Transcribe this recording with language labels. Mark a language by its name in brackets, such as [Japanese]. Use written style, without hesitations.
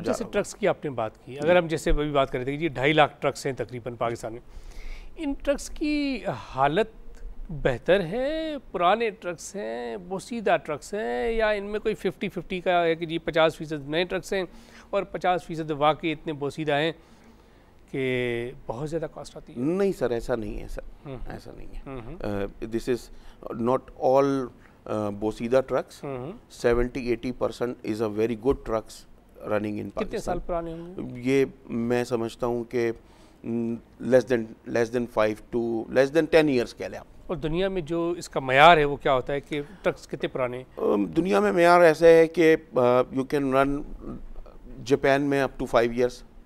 [Urdu] جیسے ٹرکس کی آپ نے بات کی, اگر ہم جیسے ابھی بات کر رہے تھے کہ 2.5 لاکھ ٹرکس ہیں تقریباً پاکستان میں, ان ٹرکس کی حالت بہتر ہے, پرانے ٹرکس ہیں, بوسیدہ ٹرکس ہیں, یا ان میں کوئی 50-50 کا ہے کہ جی 50% نئے ٹرکس ہیں اور 50% واقعی اتنے بوسیدہ ہیں کہ بہت زیادہ کاسٹ آتی ہے؟ نہیں سر, ایسا نہیں ہے سر, ایسا نہیں ہے. [English] This is not all بوسیدہ trucks. 70-80% is a very good trucks running in Pakistan. [Urdu] کتنے سال پرانے ہوں گے یہ؟ میں سمجھتا ہوں کہ [English] less than 5 to less than 10 years [Urdu] کہہ لیں آپ. اور دنیا میں جو اس کا معیار ہے وہ کیا ہوتا ہے کہ ٹرکس کتنے پرانے ہیں؟ دنیا میں معیار ایسا ہے کہ [English] you can run [Urdu] جاپان میں [English] Up to 5 years.